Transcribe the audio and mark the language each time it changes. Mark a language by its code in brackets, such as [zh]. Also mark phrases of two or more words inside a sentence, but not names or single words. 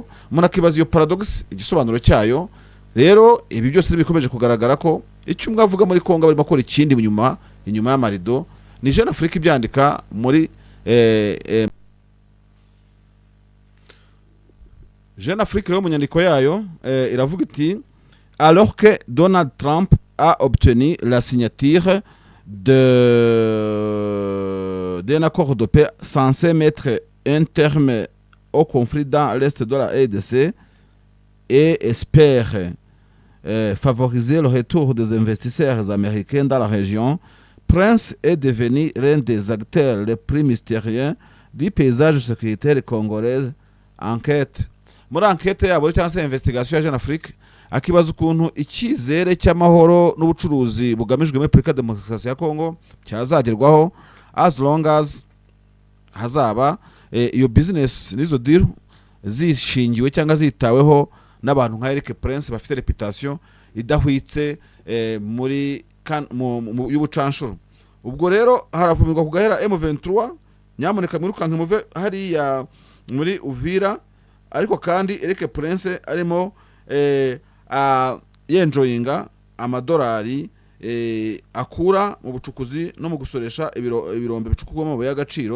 [rw] Umuntu akibaza iyo paradox igisobanuro cyayo. Rero ibi byose bikomeje kugaragara ko icyo umwe avuga muri Kongo barimo gukora ikindi inyuma y'amarido. Ni Jeune Afrique ibyandika muri Jeune Afrique rero mu nyandiko yayo iravuga iti [fr] alors que Donald Trump a obtenu la signature d'un accord de paix censé mettre un terme au conflit dans l'est de la RDC et espère favoriser le retour des investisseurs américains dans la région, Prince est devenu l'un des acteurs les plus mystérieux du paysage sécuritaire congolais. [rw] Enquête muri enquête yabo cyangwa se investigation ya Jeune Afrique akibaza ukuntu icyizere cy'amahoro n'ubucuruzi bugamijwe muri Repubulika ya Demokarasi ya Kongo cyazagerwaho [en] as long as [rw] hazaba iyo business n'izo deal zishingiwe cyangwa zitaweho n'abantu nka Eric Prince bafite reputation idahwitse muri y'ubucanshuro. Ubwo rero haravumirwa kugahera M23 nyamuneka mwirukanke muve hariya muri Uvira, ariko kandi Eric Prince arimo yenjoyinga amadolari akura mu bucukuzi no mu gusoresha ibirombe bicukurwamo amabuye y'agaciro.